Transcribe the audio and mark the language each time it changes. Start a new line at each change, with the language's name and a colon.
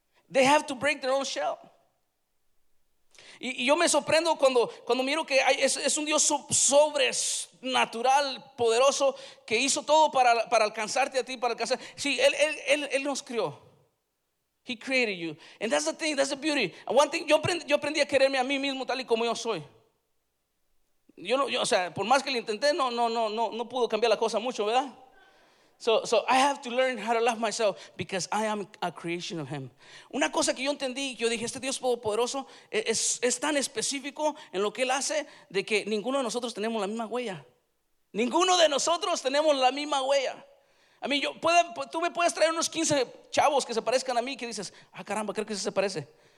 English: They have to break their own shell.
Spanish: Y yo me sorprendo cuando miro que es un Dios sobrenatural, poderoso, que hizo todo para alcanzarte a ti, para alcanzar. Sí, él nos crió.
English: He created you. And that's the thing, that's the beauty. One thing,
Spanish: yo aprendí a quererme a mí mismo tal y como yo soy. O sea, por más que lo intenté, no pudo cambiar la cosa mucho, ¿verdad?
English: So I have to learn how to love myself because I am a creation of him.
Spanish: Una cosa que yo entendí, yo dije, este Dios todopoderoso es tan específico en lo que él hace, de que ninguno de nosotros tenemos la misma huella. Ninguno de nosotros tenemos la misma huella. A mí, tú me puedes traer unos 15 chavos que se parezcan a mí, que dices, ah, caramba, creo que sí se parece.